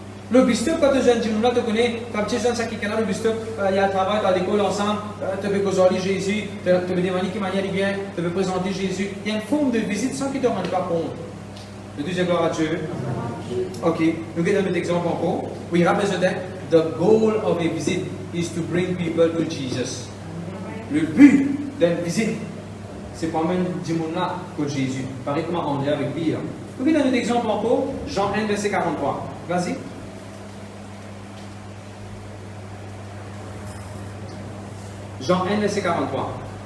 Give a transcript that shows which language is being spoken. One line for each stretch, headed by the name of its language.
French: Le bistop, quand tu es jeune, tu connais, quand tu es jeune, c'est quelqu'un là, le bistop, il y a le travail dans l'école ensemble, tu peux causer Jésus, tu peux demander qui manière il vient, tu peux présenter Jésus. Il y a une forme de visite sans qu'il ne te rende pas compte. Le deuxième gloire à Dieu. Ok, nous avons un autre exemple encore.
English: We represent the goal of a visit is to bring people to Jesus.
French: Le but d'une visite, c'est pour amener du monde là pour Jésus. Pareil comme André avec Pierre. Nous avons un autre exemple encore, Jean 1, verset 43. Vas-y. Jean 1, verset 43.